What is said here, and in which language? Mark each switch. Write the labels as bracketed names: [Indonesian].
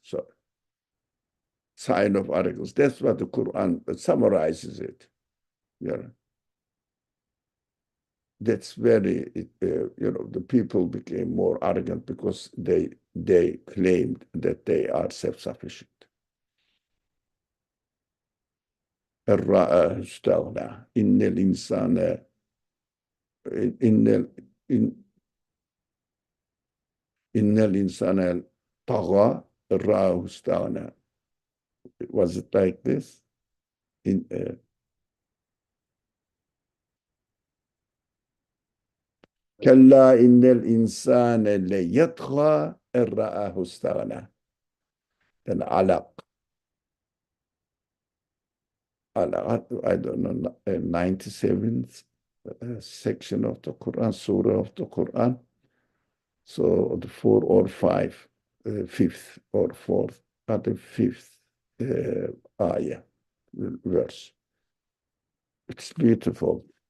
[English] So, sign of arrogance. That's what the Quran summarizes it. Yeah. That's very, the people became more arrogant because they claimed that they are self-sufficient. [Arabic] الرأى استغنى إن الإنسان إن إن الإنسان طغى رآه استغنى. [English] Was it like this? [Arabic] كلا إن الإنسان ليطغى إن رآه استغنى. العلق. [English] I don't know, 97th section of the Quran, surah of the Quran. So the four or five, fifth or fourth, the fifth ayah, verse. It's beautiful.